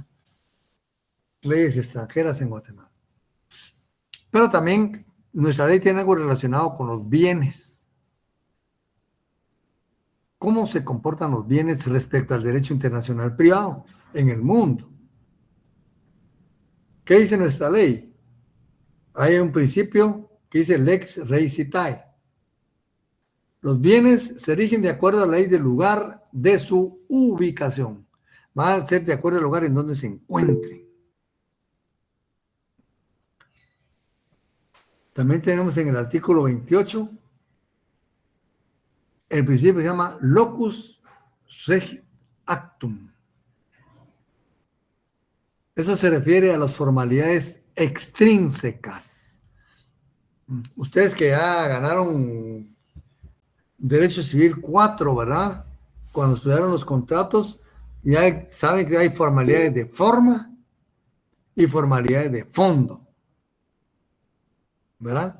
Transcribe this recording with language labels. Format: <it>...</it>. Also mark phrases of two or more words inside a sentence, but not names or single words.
<es>Leyes extranjeras en Guatemala. Pero también nuestra ley tiene algo relacionado con los bienes. ¿Cómo se comportan los bienes respecto al derecho internacional privado en el mundo? ¿Qué dice nuestra ley? Hay un principio que dice</es> <la>lex rei citae.</la> <es>Los bienes se rigen de acuerdo a la ley del lugar de su ubicación. Van a ser de acuerdo al lugar en donde se encuentren. También tenemos en el artículo 28 el principio que se llama</es> <la>locus regi actum.</la> <es>Eso se refiere a las formalidades extrínsecas. Ustedes que ya ganaron Derecho Civil 4, ¿verdad? Cuando estudiaron los contratos, ya saben que hay formalidades de forma y formalidades de fondo, ¿verdad?</es>